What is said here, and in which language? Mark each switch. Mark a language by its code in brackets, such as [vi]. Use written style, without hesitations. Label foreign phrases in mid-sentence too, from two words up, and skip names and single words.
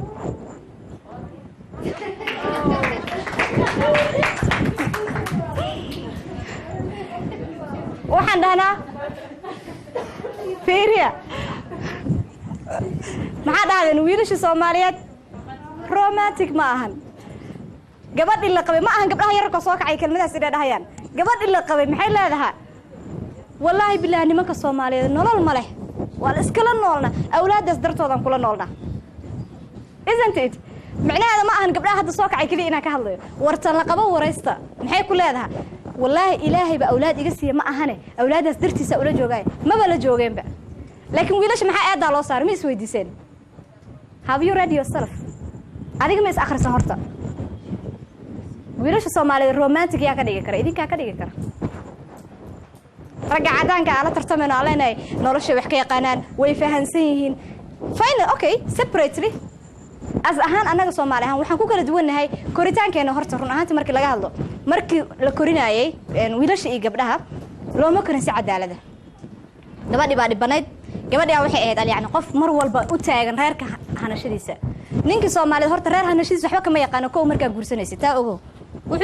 [so] waxaan dhahnaa fiiriya maxaa dhahdeen wiilasha Soomaaliyeed romantic ma ahan gabadh ila qabay ma ahan gabdhaha yarka soo kacay kelmadaas ila dhahayaan gabadh ila qabay maxay leedahay [ar] والله بالله [so] nimanka Soomaaliyeed nolol ma leh wal iskala noolna awlaadaas dartoodan kula noolna [en] isn't it [so] macnaheedu ma ahan gabdhaha hadda soo kacay kaliya inaan ka hadlayo wartan la qabo waraysta maxay ku leedahay wallahi ilaahay ba awlaad iga siiya ma ahane awlaadaas dartiisa ula joogay ma bala joogeenba laakiin wiilasha maxay aad loo saaray ma is weydiiseen [en] have you read yourself [so] adiga ma is akhrisan horta wiilasha Soomaaliyeed romantic yaa ka dhigi kara idinka ka dhigi kara ragga cadaanka ala tartamano aleenay nolosha wax ka yaqaanaan way fahansan yihiin [en] fine okay separately [so] as ahaan anaga Soomaali ahaan waxaan ku kala duwanahay koritaankeena horta run ahaantii markii laga hadlo markii la korinaayay wiilasha iyo gabdhaha looma korin si cadaalad ah gabadhi baa dhibanayd gabadhi waxay ahayd yani qof mar walba u taagan reerka hanashadiisa ninkii Soomaaliyeed horta reer hanashiis waxba kama yaqaan oo markaa guursanaysa taa ogo wuxuu